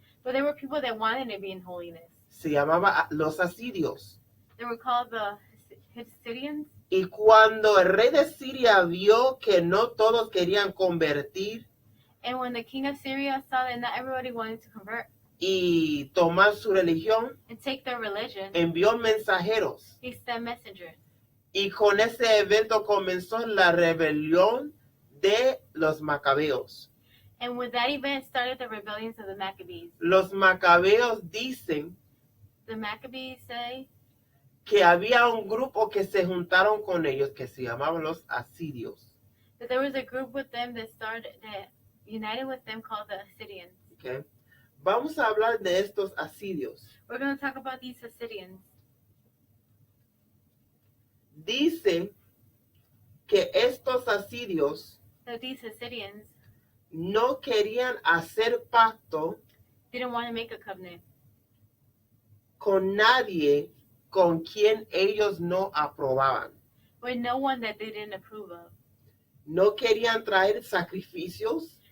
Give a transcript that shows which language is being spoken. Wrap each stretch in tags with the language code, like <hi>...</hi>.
<en>But there were people that wanted to be in holiness.</en> <es>Se llamaba los asirios.</es> <en>They were called the Assyrians.</en> <es>Y cuando el rey de Siria vio que no todos querían convertir</es> <en>And when the king of Syria saw that not everybody wanted to convert</en> <es>y tomar su religión,</es> <en>and take their religion,</en> <es>envió mensajeros.</es> <en>he sent messengers.</en> <es>Y con ese evento comenzó la rebelión de los macabeos.</es> <en>And with that event started the rebellions of the Maccabees.</en> <es>Los macabeos dicen</es> <en>The Maccabees say</en> <es>que había un grupo que se juntaron con ellos que se llamaban los asirios.</es> <en>that there was a group with them that united with them called the Assyrians. Okay.</en> <es>Vamos a hablar de estos asirios.</es> <en>We're going to talk about these Assyrians.</en> <es>Dice que estos asirios</es> <en>So these Assyrians</en> <es>no querían hacer pacto</es> <en>didn't want to make a covenant</en> <es>con nadie con quien ellos no aprobaban.</es> <en>with no one that they didn't approve of.</en> <es>No querían traer sacrificios</es>